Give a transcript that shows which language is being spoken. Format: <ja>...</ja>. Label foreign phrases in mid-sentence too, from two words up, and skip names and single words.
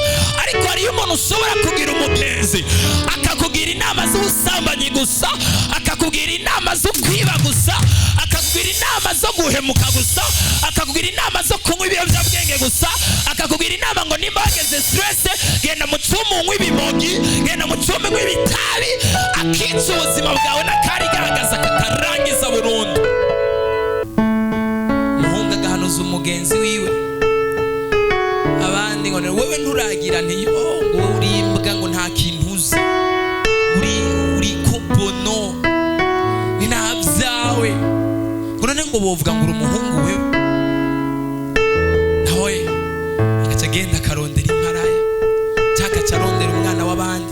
<rn>Ariko hariyo umuntu ushobora kugira umugenzi akakugira inama z'ubusambanyi gusa, akakugira inama zo kwiba gusa, akakugira inama zo guhemuka gusa, akakugira inama zo kunywa ibiyobyabwenge gusa akakubwira inama ngo nimba wageze stress genda mu cyuma unywa ibimogi, genda mu cyuma unywa ibitabi, akica ubuzima bwawe n'akarigaragaza kakarangiza burundu. Umuhungu agahanuza umugenzi wiwe, abandi ngo wewe nturagira ntiyo ngo urimbwa ngo nta kintu uzi, uri kobono ni nta byawe, ngo none ngo bovuga ngo uri umuhungu wewe. Nawe agaca agenda akarondera imparaya cyangwa akarondera umwana w'abandi.</rn>